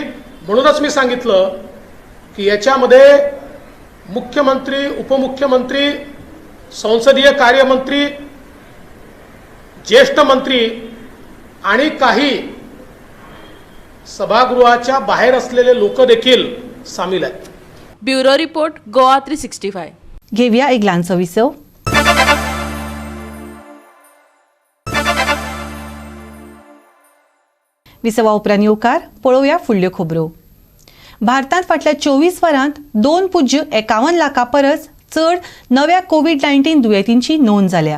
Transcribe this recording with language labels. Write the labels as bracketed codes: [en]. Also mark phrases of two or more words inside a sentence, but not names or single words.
[mr] म्हणूनच मी सांगितलं की याच्यामध्ये मुख्यमंत्री उपमुख्यमंत्री संसदीय कार्यमंत्री ज्येष्ठ मंत्री आणि काही सभागृहाच्या बाहेर असलेले लोक देखील सामील आहेत। [en] bureau report गोवा 365। [kok] घेऊया एक ल्हानसो विसव। विसवा उपरांत येवकार पळोवया फुडल्यो खबरो। भारतांत फाटल्या 24 वरांत 2.51 लाखां परस चड नव्या कोविड-19 दुयेंतींची नोंद जाल्या।